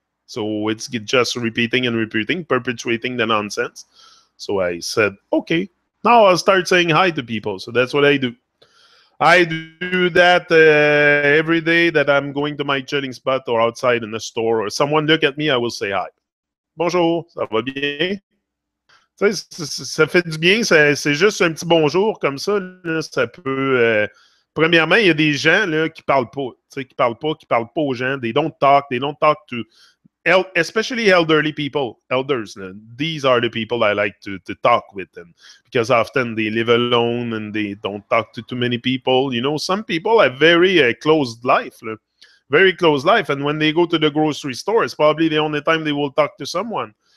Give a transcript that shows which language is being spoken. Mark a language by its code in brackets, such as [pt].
[en] So it's just repeating and repeating, perpetuating the nonsense. So I said, okay, now I'll start saying hi to people. So that's what I do. I do that every day that I'm going to my chilling spot or outside in the store, or someone look at me, I will say hi. [fr] Bonjour, ça va bien? Ça fait du bien, c'est juste un petit bonjour comme ça. Là, ça peut. Premièrement, il y a des gens là, qui parlent pas, qui parlent pas aux gens. [en] They don't talk to, especially elderly people, elders. These are the people I like to talk with, and because often they live alone and they don't talk to too many people. Some people have very closed life, very closed life, and when they go to the grocery store, it's probably the only time they will talk to someone.